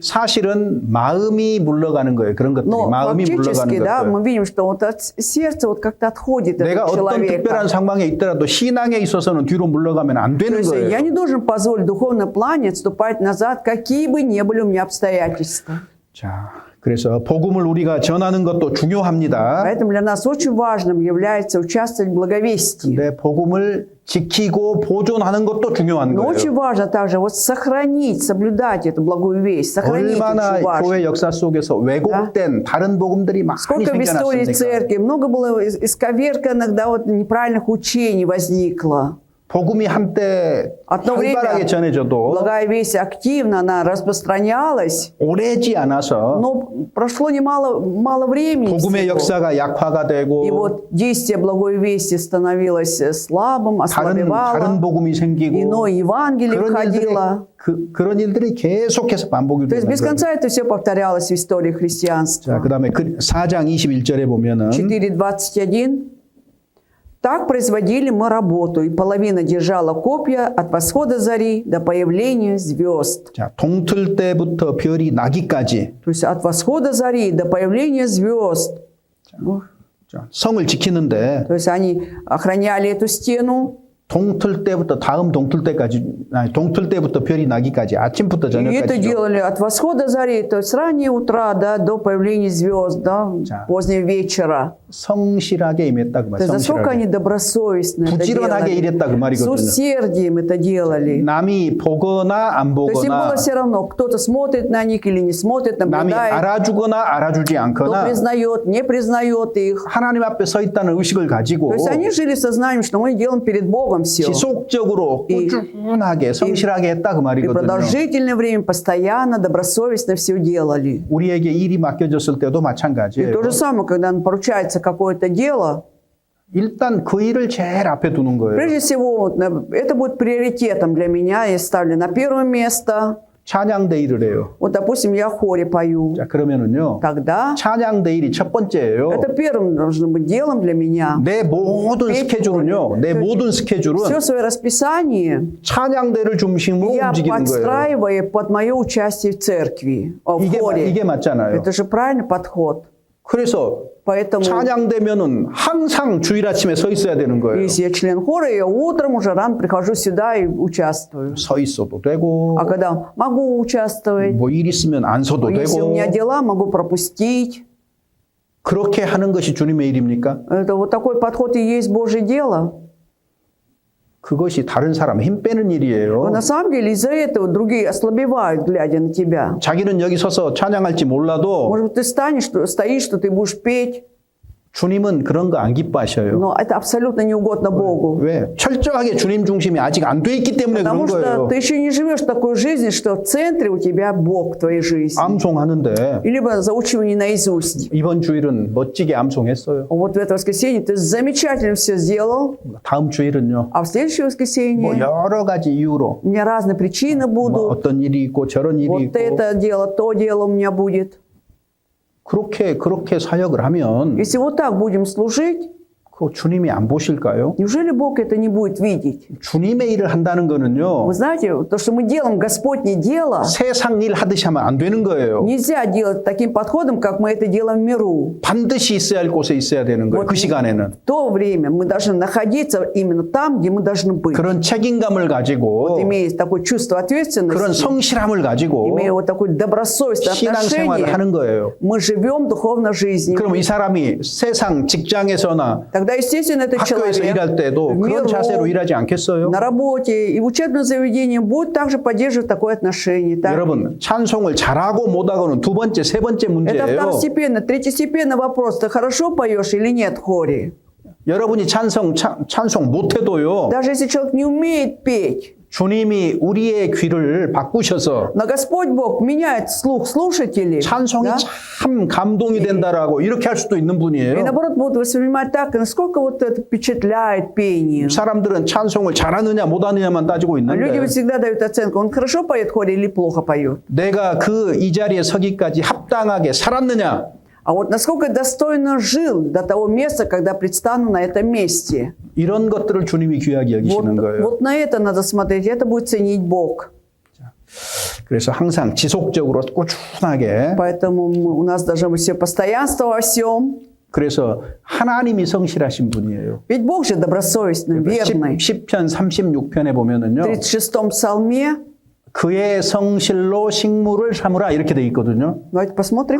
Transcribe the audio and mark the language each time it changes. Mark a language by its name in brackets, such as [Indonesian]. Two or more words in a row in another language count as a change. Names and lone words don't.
[Korean] 사실은 마음이 물러가는 거예요. 그런 것들이 [Russian] но [Korean] 마음이 물러가는 [Russian] фактически, да, [Korean] 것들. [Russian] мы видим, что вот от сердца вот как-то отходит [Korean] 내가 [Russian] от [Korean] 어떤 [Russian] человека. [Korean] 특별한 상황에 있더라도 신앙에 있어서는 뒤로 물러가면 안 [Russian] То [Korean] 되는 [Russian] есть я [Korean] 거예요. [Russian] не должен позволить в духовном плане отступать назад, какие бы ни были у меня обстоятельства. [Korean] 자, 그래서 복음을 우리가 전하는 것도 중요합니다. [Russian] Поэтому для нас очень важным является участвовать в благовестии. [Korean] 근데 복음을 지키고 보존하는 것도 중요한 [Russian] Но очень [Korean] 거예요. [Russian] важно также вот сохранить, соблюдать эту благую весть, сохранить [Korean] 얼마나 [Russian] очень важно. [Korean] 교회 역사 속에서 왜곡된 다른 복음들이 많이 [Russian] Сколько в истории [Korean] 생겨났습니까? [Russian] церкви, много было исковерканных, да, вот неправильных учений возникло. [Korean] 복음이 한때 [Russian] Одно [Korean] 활발하게 [Russian] время [Korean] 전해져도 [Russian] благая весть активно, она распространялась, [Korean] 오래지 않아서 [Russian] но прошло мало времени. [Korean] 복음의 [Russian] всего. [Korean] 역사가 약화가 [Russian] И [Korean] 되고 [Russian] вот действие благой вести становилось слабым, [Korean] 다른 [Russian] ослабевало, [Korean] 복음이 생기고 [Russian] иное Евангелие входило. [Korean] 그런 일들이 계속해서 반복이 [Russian] То есть [Korean] 되는 [Russian] без [Korean] 거예요. [Russian] конца это все повторялось в истории [Korean] 자, [Russian] христианства. [Korean] 그다음에 4장 21절에 보면은 [Russian] 4:21. Так производили мы работу, и половина держала копья от восхода зари до появления звезд. [Korean] 자, 동틀 때부터 별이 나기까지 [Russian] То есть от восхода зари до появления звезд. [Korean] 자, 성을 지키는데 [Russian] То есть они охраняли эту стену, [Korean] 동틀 때부터 다음 동틀 때까지 아니 동틀 때부터 별이 나기까지 아침부터 [Russian] и это [Korean] 저녁까지 [Russian] делали от восхода зари, то есть с раннего утра, да, до появления звезд, да, [Korean] 자. [Russian] позднего вечера. [Korean] 성실하게 임했다 그 [Russian] То [Korean] 말. [Russian] есть насколько они [Korean] 성실하게. [Russian] добросовестно это [Korean] 부지런하게 [Russian] делали, [Korean] 일했다 그 [Russian] с [Korean] 말이거든요. [Russian] усердием это делали. [Korean] 남이 보거나 안 [Russian] То есть им [Korean] 보거나 [Russian] было все равно, кто-то смотрит на них или не смотрит, [Korean] 남이 [Russian] наблюдает, [Korean] 알아주거나 알아주지 [Russian] кто [Korean] 않거나 [Russian] признает, не признает их. [Korean] 하나님 앞에 서 있다는 의식을 가지고 [Russian] То есть они жили сознанием, что мы делаем перед Богом все. [Korean] 지속적으로 꾸준하게 성실하게 했다 그 [Russian] И [Korean] 말이거든요. [Russian] продолжительное время постоянно, добросовестно все делали. [Korean] 우리에게 일이 맡겨졌을 때도 [Russian] И [Korean] 마찬가지예요. [Russian] то же самое, когда нам поручается какое-то дело, [Korean] 일단 그 일을 제일 앞에 두는 거예요. [Russian] прежде всего, вот, это будет приоритетом для меня, я ставлю на первое место. [Korean] 찬양대일을 해요. [Russian] Вот, допустим, я в хоре пою. [Korean] 자, 그러면은요. [Russian] Тогда [Korean] 찬양대일이 첫 번째예요. [Russian] это первым должно быть делом для меня. [Korean] 내 모든 스케줄은요. 내 모든 스케줄은 [Russian] Все свое расписание [Korean] 찬양대를 중심으로 [Russian] я [Korean] 움직이는 거예요. [Russian] подстраиваю под мое участие в церкви, в хоре. [Korean] 이게 맞잖아요. [Russian] Это же правильный подход. [Korean] 그래서 [Russian] Поэтому, [Korean] 찬양되면은 항상 주일 아침에 서 있어야 되는 거예요. [Russian] если я член хора, я утром уже рано прихожу сюда и участвую. [Korean] 서 있어도 되고 [Russian] А когда могу участвовать, [Korean] 뭐 일 있으면 안 서도 [Russian] если у [Korean] 되고 [Russian] меня дела, могу пропустить. [Korean] 그렇게 하는 것이 주님의 일입니까? [Russian] Это вот такой подход и есть Божье дело. [Korean] 그것이 다른 사람 힘 빼는 [Russian] Но [Korean] 일이에요. [Russian] на самом деле из-за этого другие ослабевают, глядя на тебя. [Korean] 자기는 여기 서서 찬양할지 몰라도 [Russian] Может быть, ты стоишь, что ты будешь петь, [Korean] 주님은 그런 거 안 기뻐하셔요. [Russian] Но это абсолютно не угодно Богу. [Korean] 왜? 철저하게 주님 중심이 아직 안 돼 있기 때문에 [Russian] Потому [Korean] 그런 [Russian] что [Korean] 거예요. [Russian] ты еще не живешь такой жизнью, что в центре у тебя Бог в твоей жизни. [Korean] 암송하는데 [Russian] И либо заучивание наизусть. [Korean] 이번 주일은 멋지게 암송했어요. [Russian] Вот в это воскресенье ты замечательно все сделал, [Korean] 다음 주일은요. [Russian] а в следующее [Korean] 뭐 [Russian] воскресенье [Korean] 여러 가지 이유로 [Russian] у меня разные причины [Korean] 뭐 [Russian] будут. [Korean] 어떤 일이 있고 저런 일이 [Russian] Вот [Korean] 있고 [Russian] это дело, то дело у меня будет. [Korean] 그렇게 사역을 하면 [Russian] Если вот так будем служить, [Korean] 그 주님이 안 보실까요? [Russian] неужели Бог это не будет видеть? [Korean] 주님의 일을 한다는 거는요. [Russian] Вы знаете, то, что мы делаем Господне дело, [Korean] 세상 일 하듯이 하면 안 되는 거예요. [Russian] нельзя делать таким подходом, как мы это делаем в миру. [Korean] 반드시 있어야 할 곳에 있어야 되는 거예요. 그 시간에는. [Russian] В то время мы должны находиться именно там, где мы должны быть. [Korean] 그런 책임감을 가지고 [Russian] Имея такое чувство [Korean] 그런 [Russian] ответственности, [Korean] 성실함을 가지고 [Russian] имея вот такое добросовестное [Korean] 신앙생활을 [Russian] отношение, [Korean] 하는 거예요. [Russian] мы живем духовной жизнью. [Korean] 그럼 이 사람이 세상 직장에서나 [Russian] Тогда, естественно, этот [Korean] 학교에서 일할 [Russian] человек [Korean] 때도 [Russian] в [Korean] 그런 [Russian] миру, [Korean] 자세로 일하지 않겠어요? [Russian] на работе и в учебном заведении будет также поддерживать такое отношение. Так? [Korean] 여러분 찬송을 잘하고 못하고는 두 번째, 세 번째 [Russian] Это [Korean] 문제예요. [Russian] второстепенно. Третьестепенный вопрос. Ты хорошо поешь или нет в хоре? [Korean] 여러분이 찬송 못해도요. [Russian] Даже если человек не умеет петь, [Korean] 주님이 우리의 귀를 바꾸셔서 [Russian] но Господь Бог меняет слух слушателей. [Korean] 찬송이 [Russian] да? [Korean] 참 감동이 된다라고 이렇게 할 수도 있는 [Russian] И [Korean] 분이에요. [Russian] наоборот будут воспринимать так, насколько вот это впечатляет пение. [Korean] 사람들은 찬송을 잘하느냐 못하느냐만 따지고 [Russian] Люди [Korean] 있는데 [Russian] ведь всегда дают оценку, он хорошо поет в хоре или плохо поет. [Korean] 내가 이 자리에 서기까지 합당하게 살았느냐 [Russian] А вот насколько достойно жил до того места, когда предстану на этом месте. [Korean] 이런 것들을 주님이 귀하게 여기시는 거예요. [Russian] Вот на это надо смотреть, это будет ценить Бог. [Korean] 그래서 항상 지속적으로 꾸준하게 [Russian] Поэтому у нас должно быть все постоянство во всем. [Korean] 그래서 하나님이 성실하신 분이에요. [Russian] Ведь Бог же добросовестный, верный. [Korean] 10편 36편에 보면은요. [Russian] В 36-м псалме, [Korean] 그의 성실로 식물을 삼으라 이렇게 돼 있거든요. [Russian] давайте посмотрим,